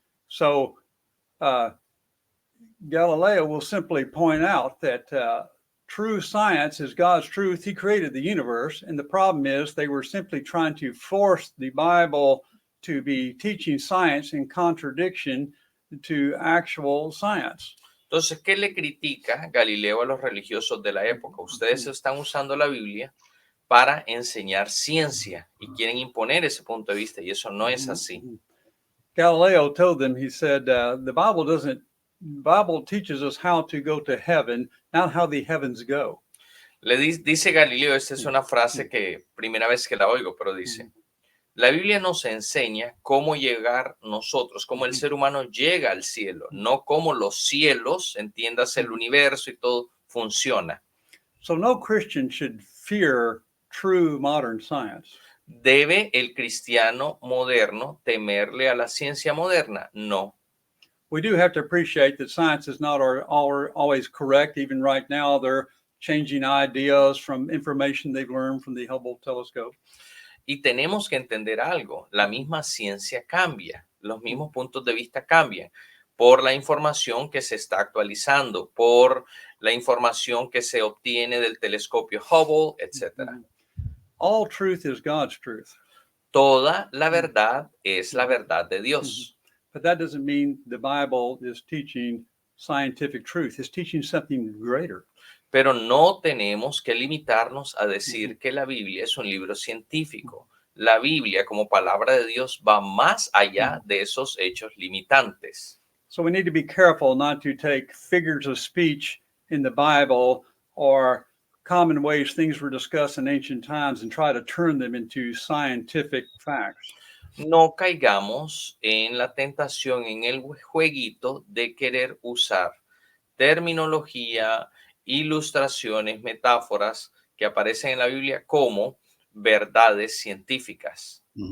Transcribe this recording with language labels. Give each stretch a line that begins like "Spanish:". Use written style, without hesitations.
English: So Galileo will simply point out that true science is God's truth. He created the universe, and the problem is they were simply trying to force the Bible to be teaching science in contradiction to actual science.
Spanish: Entonces, ¿qué le critica Galileo a los religiosos de la época? Ustedes están usando la Biblia para enseñar ciencia y quieren imponer ese punto de vista, y eso no es así.
English: Galileo told them, he said, the Bible teaches us how to go to heaven, not how the heavens go.
Spanish: Le dice Galileo, esta es una frase que primera vez que la oigo, pero dice, la Biblia nos enseña cómo llegar nosotros, cómo el ser humano llega al cielo, no cómo los cielos, entiéndase el universo y todo, funciona.
English: So no Christian should fear true modern science.
Spanish: ¿Debe el cristiano moderno temerle a la ciencia moderna? No.
English: We do have to appreciate that science is not always correct. Even right now, they're changing ideas from information they've learned from the Hubble telescope.
Spanish: Y tenemos que entender algo, la misma ciencia cambia, los mismos puntos de vista cambian por la información que se está actualizando, por la información que se obtiene del telescopio Hubble, etc.
English: All truth is God's truth.
Spanish: Toda la verdad es la verdad de Dios.
English: But that doesn't mean the Bible is teaching scientific truth. It's teaching something greater.
Spanish: Pero no tenemos que limitarnos a decir que la Biblia es un libro científico. La Biblia, como palabra de Dios, va más allá de esos hechos limitantes.
English: So we need to be careful not to take figures of speech in the Bible or common ways things were discussed in ancient times and try to turn them into scientific facts.
Spanish: No caigamos en la tentación, en el jueguito de querer usar terminología, ilustraciones, metáforas que aparecen en la Biblia como verdades científicas.